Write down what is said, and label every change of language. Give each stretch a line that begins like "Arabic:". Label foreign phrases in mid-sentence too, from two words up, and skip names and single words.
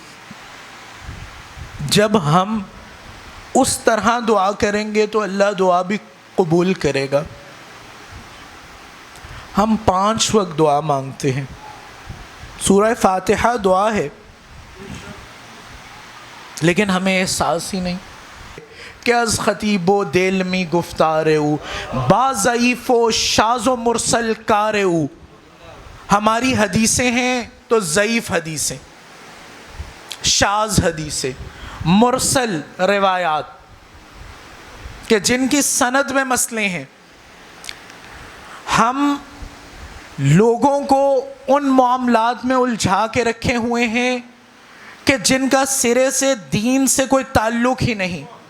Urdu: جب ہم اس طرح دعا کریں گے تو اللہ دعا بھی قبول کرے گا. ہم 5 وقت دعا مانگتے ہیں. سورہ فاتحہ دعا ہے. لیکن ہمیں احساس ہی نہیں کہ
Persian: از خطیب و دل می گفتار او با ضعیف و شاذ و مرسل کار او.
Urdu: ہماری حدیثیں ہیں تو ضعیف حدیثیں، شاذ حدیثیں، مرسل روایات کہ جن کی سند میں مسئلے ہیں. ہم لوگوں کو ان معاملات میں الجھا کے رکھے ہوئے ہیں کہ جن کا سرے سے دین سے کوئی تعلق ہی نہیں.